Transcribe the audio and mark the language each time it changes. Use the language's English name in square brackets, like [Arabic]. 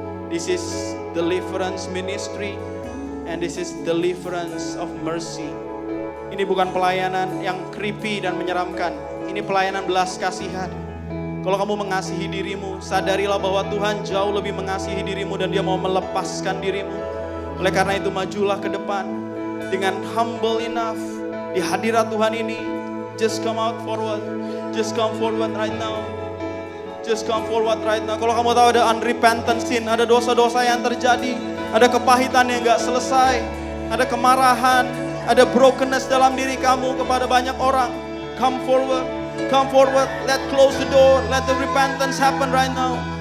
[English] This is deliverance ministry and this is deliverance of mercy. [Indonesian] Ini bukan pelayanan yang creepy dan menyeramkan. Ini pelayanan belas kasihan. Kalau kamu mengasihi dirimu, sadarilah bahwa Tuhan jauh lebih mengasihi dirimu dan Dia mau melepaskan dirimu. Oleh karena itu majulah ke depan dengan [English] humble enough [Indonesian] di hadirat Tuhan ini. [English] Just come out forward. Just come forward right now. Just come forward right now. [Indonesian] Kalau kamu tahu ada unrepentant sin, ada dosa-dosa yang terjadi, ada kepahitan yang gak selesai, ada kemarahan, ada brokenness dalam diri kamu kepada banyak orang, [English] come forward. Come forward. Let close the door. Let the repentance happen right now.